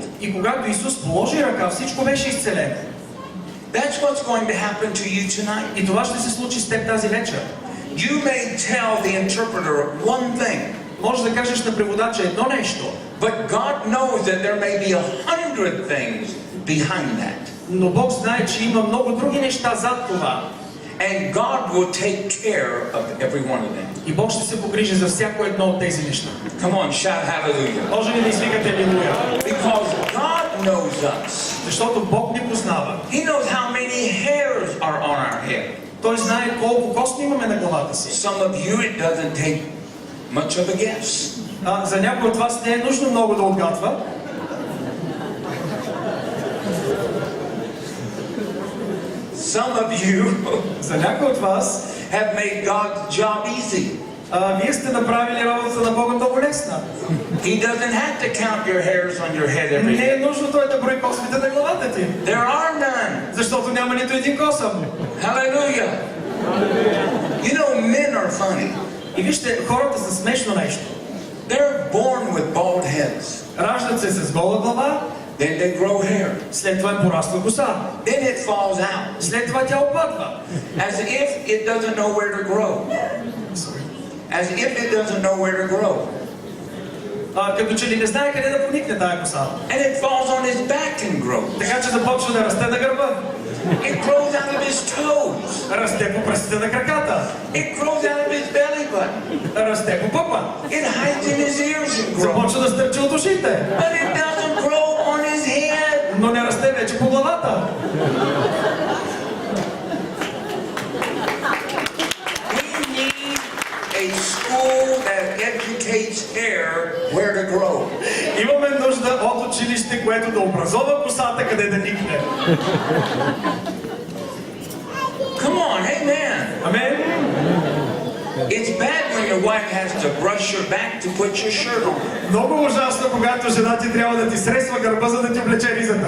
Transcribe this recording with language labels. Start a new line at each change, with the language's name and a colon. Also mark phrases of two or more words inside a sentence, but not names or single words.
Bulgarian: И когато Исус положи ръка, всичко беше изцелено.
English: That's what's going to happen to you tonight.
Bulgarian: И това ще се случи с теб тази вечер.
English: You may tell the interpreter one thing,
Bulgarian: Може да кажеш на преводача едно нещо,
English: but God knows that there may be 100 things behind that.
Bulgarian: но Бог знае, че има много други неща зад това.
English: And God will take care of every one of them.
Bulgarian: И Бог ще се погрижи за всяко едно от тези неща.
English: Come on, shout hallelujah.
Bulgarian: Може ли да извикате алилуя?
English: Because God knows us.
Bulgarian: Защото Бог ни познава.
English: He knows how many hairs are on our head.
Bulgarian: Той знае колко косми имаме на главата си.
English: Some of you, it doesn't take much of a guess.
Bulgarian: За някой от вас не е нужно много да отгадва.
English: Some of you
Bulgarian: За някой от вас
English: have made God's job easy.
Bulgarian: вие сте направили работата на Бога много лесна.
English: He doesn't have to count your hairs on your head every
Bulgarian: Не е
English: day.
Bulgarian: нужно той да брои космите на главата ти.
English: There are none.
Bulgarian: Защото няма нито един косъм.
English: Hallelujah. You know, men are funny.
Bulgarian: И вижте, хората са смешно нещо.
English: They're born with bald heads.
Bulgarian: Раждат се с гола глава,
English: Then they grow hair.
Bulgarian: след това им пораства коса.
English: Then it falls out.
Bulgarian: След това тя опадва.
English: As if it doesn't know where to grow. As if it doesn't know where to grow.
Bulgarian: Като че ли не знае къде да поникне тая коса.
English: And it falls on his back and grows.
Bulgarian: Така че започва да расте на гърба.
English: It grows out of his toes.
Bulgarian: Расте по пръстите на краката.
English: It grows out of his belly button.
Bulgarian: Расте по пъпа.
English: It hides in his ears and grows.
Bulgarian: Започва да стърчи от ушите.
English: But it doesn't grow on his head.
Bulgarian: Но не расте вече по главата.
English: We need a school that educates hair where to grow.
Bulgarian: Имаме нужда от училище, което да образова косата къде да никне.
English: Come on, amen.
Bulgarian: Амен.
English: It's bad when your wife has to brush your back to put your shirt on.
Bulgarian: Много ужасно, когато жена ти трябва да ти сресва гърба, за да ти облече ризата.